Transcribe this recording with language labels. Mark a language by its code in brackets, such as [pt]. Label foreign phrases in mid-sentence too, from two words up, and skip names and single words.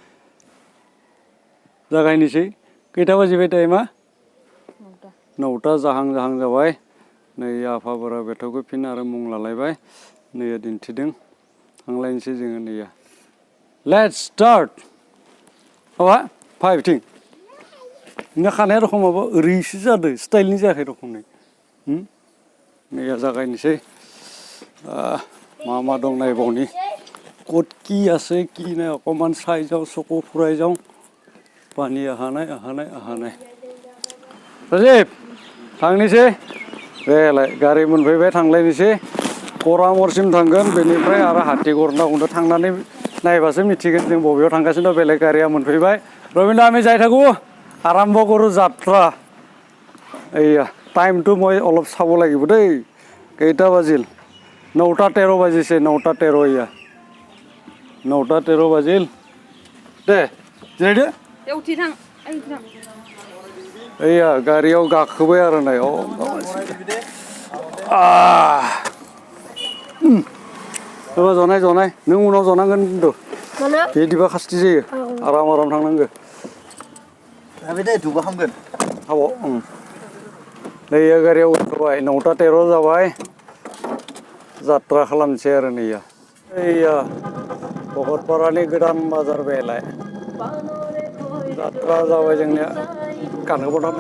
[brx] जागायनोसै खैथा बाजिबाय टाइमा 9टा जाहां जाबाय नै आफा बोराइ बाथौखौ फिन आरो मुं लालायबाय नैया दिन्थिदों थांलायनोसै जोङो नैया [en] let's start [brx] माबा फाइभथिं नोंना खानाया रखम माबा ओरैसो जादों स्टाइलनि जायाखै रखमनि नैया जागायनोसै मा दं नायबावनि [as] ক'ত কি আছে কি নাই অকণমান চাই যাওঁ চকু ফুৰাই যাওঁ [brx] पानी अहा नाय राजिब थांनोसै बेलाय गारि मोनफैबाय थांलायनोसै करामरसिम थांगोन बेनिफ्राय आरो हातिगर होनना बुंदों थांनानै नायबासो मिथिगोन जों बबेयाव थांगासिनो दं बेलेग गारिया मोनफैबाय रबिन्द्र [as] আমি যাই থাকো আৰম্ভ কৰো যাত্ৰা এয়া টাইমটো মই অলপ চাব লাগিব দেই কেইটা বাজিল 9টা 13 বাজিছে 9টা 13 এয়া 9টা 13 বাজিল [brx] दे जिरायदो उथि थां एया गारियाव गाखोबाय आरो नाय जनाय नों उनाव जनांगोन खिन्थु बिदिबा खास्ति जायो आराम थांनांगौ दे दुगा हामगोन हाबाव नैया गारियाव गाखोबाय 9टा 13 जाबाय जात्रा खालामनोसै आरो नैया एया भकतपारानि गोदान बाजार बेलाय जात्रा जाबाय जोंनिया गानखौ